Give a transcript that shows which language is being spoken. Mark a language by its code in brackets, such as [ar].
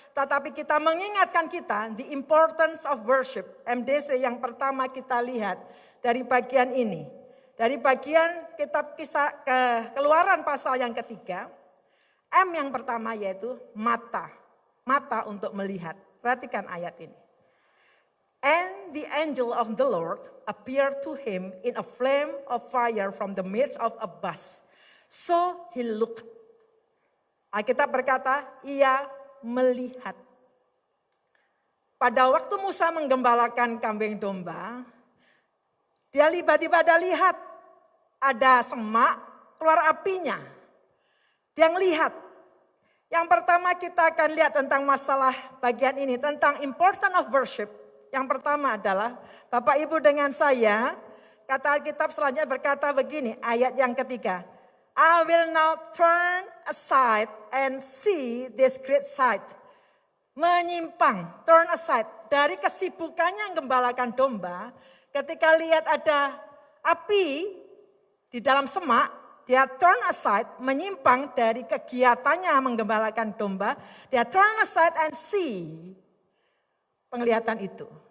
[id] Tetapi kita mengingatkan kita [en] the importance of worship. [id] MDC yang pertama kita lihat dari bagian ini. Dari bagian kitab kisah Keluaran pasal yang ketiga. M yang pertama yaitu mata. Mata untuk melihat. Perhatikan ayat ini. [en] And the angel of the Lord appeared to him in a flame of fire from the midst of a bust. So he looked. [id] Alkitab berkata, ia melihat. Pada waktu Musa menggembalakan kambing domba, dia tiba-tiba ada lihat, ada semak, keluar apinya. Dia lihat. Yang pertama kita akan lihat tentang masalah bagian ini, tentang [en] important of worship. [id] Yang pertama adalah, Bapak Ibu dengan saya, kata Alkitab selanjutnya berkata begini, ayat yang ketiga. [en] I will now turn aside and see this great sight. [id] Menyimpang, [en] turn aside. [id] Dari kesibukannya menggembalakan domba, ketika lihat ada api di dalam semak, dia [en] turn aside, [id] menyimpang dari kegiatannya menggembalakan domba. Dia [en] turn aside and see [id] penglihatan itu.